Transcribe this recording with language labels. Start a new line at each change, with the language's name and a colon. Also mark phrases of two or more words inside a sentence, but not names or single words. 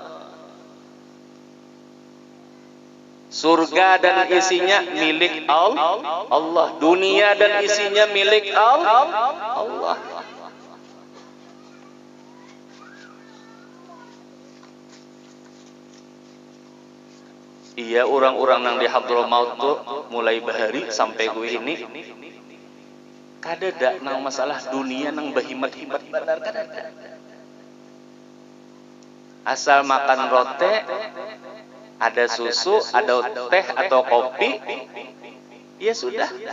Indonesian: Surga dan isinya milik Allah. Dunia dan isinya milik Allah.
Banjar: Iya, orang-orang yang di Hadramaut tuh mulai bahari sampai gue ini kadada nang masalah dunia nang bahimat-himat benar kadada.
Indonesian: Asal makan rote, ada susu, ada teh atau kopi, ya sudah.